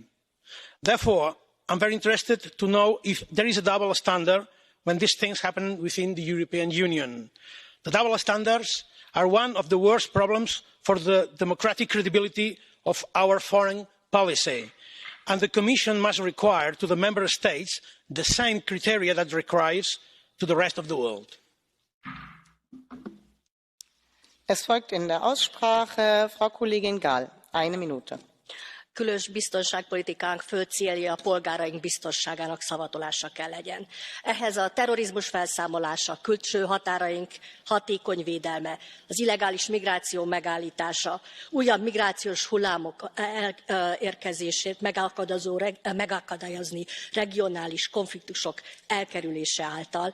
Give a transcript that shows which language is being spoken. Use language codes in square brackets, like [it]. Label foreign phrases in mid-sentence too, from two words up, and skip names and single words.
[en] Therefore, I'm very interested to know if there is a double standard when these things happen within the European Union. The double standards are one of the worst problems for the democratic credibility of our foreign policy, and the Commission must require to the Member States the same criteria that it requires to the rest of the world. [de] Es folgt in der Aussprache Frau Kollegin Gál. Eine Minute. [hu] Közös biztonságpolitikánk fő célja a polgáraink biztonságának szavatolása kell legyen. Ehhez a terrorizmus felszámolása, külső határaink hatékony védelme, az illegális migráció megállítása, újabb migrációs hullámok érkezését megakadályozni regionális konfliktusok elkerülése által.